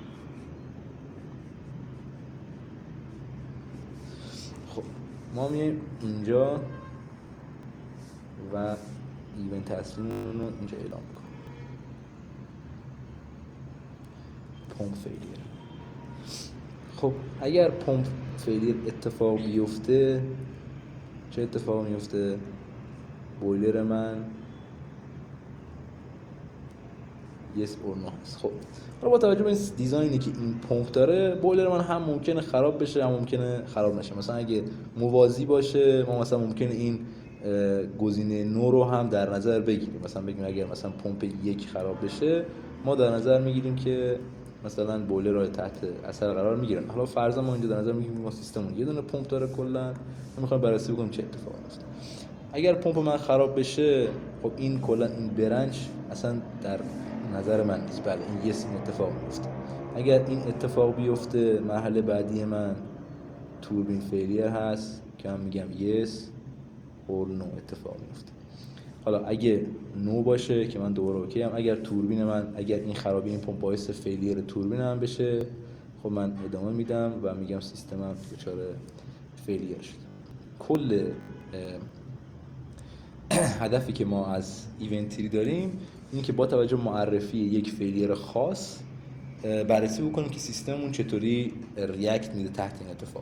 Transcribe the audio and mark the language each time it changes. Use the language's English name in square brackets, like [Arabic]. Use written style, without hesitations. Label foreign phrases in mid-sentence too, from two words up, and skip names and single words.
[Persian] خب ما میایم اینجا و ایونت اصلیمون رو اینجا اعلام میکنیم. [English] pump failure. [Persian] خب اگر [English] pump failure [Persian] اتفاق بیفته، چه اتفاق میفته؟ بویلر من [English] yes or no [Persian] هست. خب حالا با توجه به این دیزاینی که این پمپ داره، بویلر من هم ممکنه خراب بشه هم ممکنه خراب نشه. مثلا اگه موازی باشه ما مثلا ممکنه این گزینه نو رو هم در نظر بگیریم. مثلا بگیم اگر مثلا پمپ 1 خراب بشه، ما در نظر میگیریم که مثلا بویلر رو تحت اثر قرار میگیرن. حالا فرضاً ما اینجا در نظر میگیریم ما سیستممون یه دونه پمپ داره کلا، ما میخوایم بررسی بکنیم چه اتفاقی میفته. اگر پمپ من خراب بشه، خب این کلا این برنچ اصلا در نظر من نیست. بله این این اتفاق میفته. اگر این اتفاق بیفته، مرحله بعدی من [English] turbine failure [Persian] هست که من میگم [English] yes or no [Persian] اتفاق میفته. حالا اگه نو باشه که من دوباره اوکی ام. اگر توربین من، اگر این خرابی این پمپ باعث فیلیر توربین من بشه، خب من ادامه میدم و میگم سیستمم دچار فیلیر شد. کل هدفی که ما از ایونتری داریم اینه که با توجه به معرفی یک فیلیر خاص بررسی بکنیم که سیستممون چطوری ریاکت میده تحت این اتفاق.